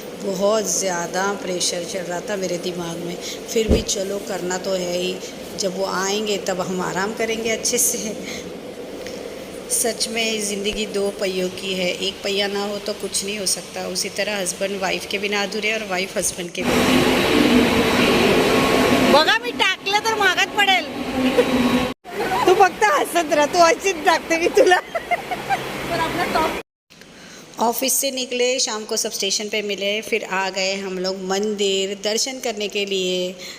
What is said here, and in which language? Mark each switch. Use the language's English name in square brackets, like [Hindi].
[Hindi] बहुत ज़्यादा प्रेशर चल रहा था मेरे दिमाग में। फिर भी चलो करना तो है ही। जब वो आएंगे तब हम आराम करेंगे अच्छे से। सच में ज़िंदगी दो पहियों की है, एक पहिया ना हो तो कुछ नहीं हो सकता। उसी तरह हस्बैंड वाइफ के बिना अधूरे और वाइफ हस्बैंड के बिना। [Marathi] बघा मी टाकलं तर महागात पडेल। तू फक्त हसत राह, तू अशीच टाकते मी तुला। [Hindi] ऑफिस से निकले, शाम को सब स्टेशन पे मिले, फिर आ गए हम लोग मंदिर दर्शन करने के लिए।